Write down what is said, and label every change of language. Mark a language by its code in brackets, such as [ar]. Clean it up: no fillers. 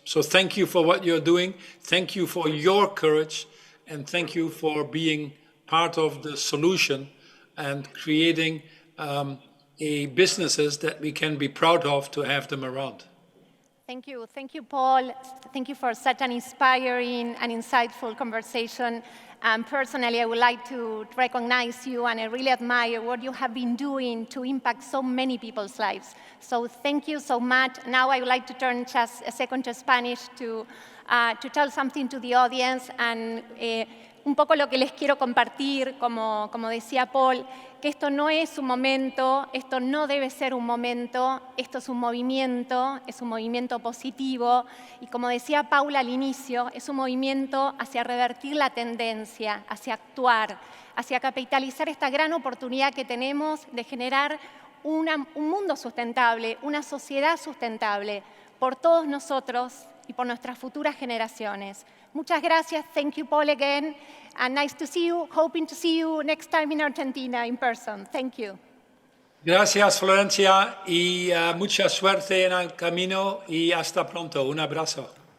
[en] So thank you for what you're doing. Thank you for your courage, and thank you for being part of the solution and creating businesses that we can be proud of to have them around. Thank you, Paul. Thank you for such an inspiring and insightful conversation. Personally, I would like to recognize you, and I really admire what you have been doing to impact so many people's lives. So thank you so much. Now I would like to turn just a second to Spanish to tell something to the audience, and [es] un poco lo que les quiero compartir, como decía Paul, que esto no es un momento, esto no debe ser un momento, esto es un movimiento positivo, y como decía Paula al inicio, es un movimiento hacia revertir la tendencia, hacia actuar, hacia capitalizar esta gran oportunidad que tenemos de generar un mundo sustentable, una sociedad sustentable, por todos nosotros y por nuestras futuras generaciones. Muchas gracias. [en] Thank you, Paul, again. And nice to see you. Hoping to see you next time in Argentina in person. Thank you. [es] Gracias, Florencia, y mucha suerte en el camino y hasta pronto. Un abrazo.